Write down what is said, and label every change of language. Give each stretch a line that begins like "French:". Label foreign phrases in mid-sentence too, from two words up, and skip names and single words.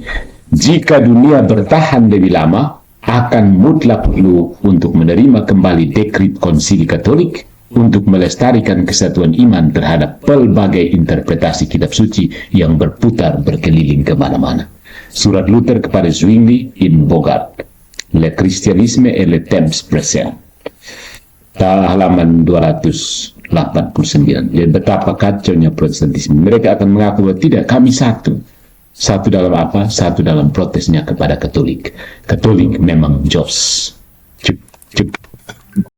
Indonesian: Jika dunia bertahan lebih lama, akan mutlak perlu untuk menerima kembali dekrit konsili Katolik untuk melestarikan kesatuan iman terhadap pelbagai interpretasi kitab suci yang berputar berkeliling kemana-mana. Surat Luther kepada Zwingli in Bogart, Le Christianisme et le temps présent, halaman 289. Lihat betapa kacaunya Protestantisme. Mereka akan mengaku bahwa tidak, kami satu. Satu dalam apa? Satu dalam protesnya kepada Katolik. Katolik memang jos. Cuk, cuk.